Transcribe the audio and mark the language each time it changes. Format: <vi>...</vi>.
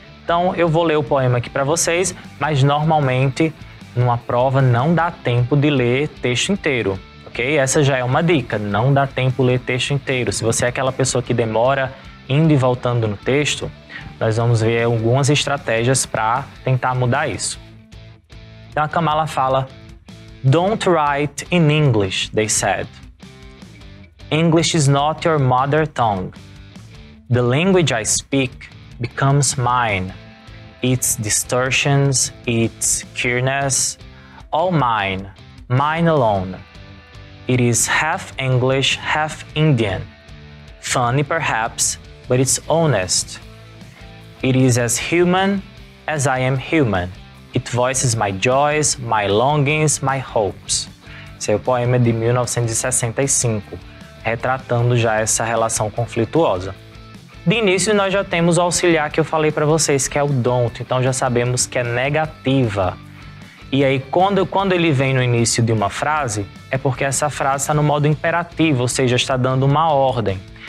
<pt>Então eu vou ler o poema aqui para vocês, mas normalmente numa prova não dá tempo de ler texto inteiro, ok? Essa já é uma dica, não dá tempo ler texto inteiro. Se você é aquela pessoa que demora indo e voltando no texto, nós vamos ver algumas estratégias para tentar mudar isso. Então a Kamala fala:</pt> <en>"Don't write in English," they said. "English is not your mother tongue. The language I speak becomes mine. Its distortions, its queerness, all mine, mine alone. It is half English, half Indian. Funny perhaps, but it's honest. It is as human as I am human. It voices my joys, my longings, my hopes."</en> <pt>Esse é o poema de 1965, retratando já essa relação conflituosa. De início, nós já temos o auxiliar que eu falei para vocês, que é o don't, então já sabemos que é negativa. E aí, quando ele vem no início de uma frase, é porque essa frase está no modo imperativo, ou seja, está dando uma ordem.</pt>